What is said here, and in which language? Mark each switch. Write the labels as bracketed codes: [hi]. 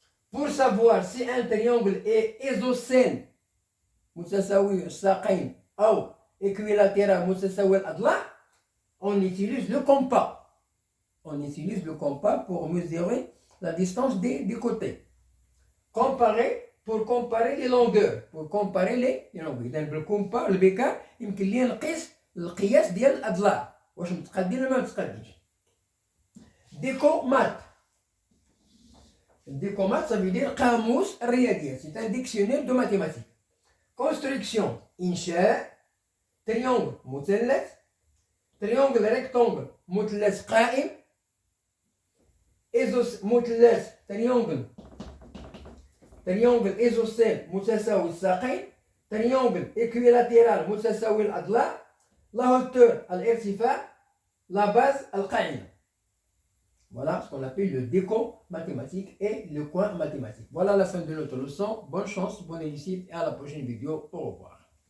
[fr] Pour savoir si un triangle est isocèle [ar] متساوي الساقين [fr] أو équilatéral [ar] متساوي الأضلاع, [fr] on utilise le compas. On utilise le compas pour mesurer la distance des côtés. Pour comparer les longueurs. Pour comparer les longueurs. [ar] إذا بالكومبا البكار يمكن لي نقيس القياس ديال الأضلاع واش متقادين ولا ما متقادينش. ديكو مات. [fr] Décomat, ça veut dire [ar] قاموس الرياضيات. [fr] C'est un dictionnaire de mathématiques. Construction. إنشاء. Triangle مثلث. Triangle rectangle [ar] مثلث قائم. مثلث [fr] triangle isocèle [ar] متساوي الساقين. [fr] Triangle équilatéral [ar] متساوي الأضلاع. [fr] La hauteur الارتفاع. La base القاعدة. Voilà ce qu'on appelle le déco mathématique et le coin mathématique. Voilà la fin de notre leçon. Bonne chance, bonne réussite et à la prochaine vidéo. Au revoir.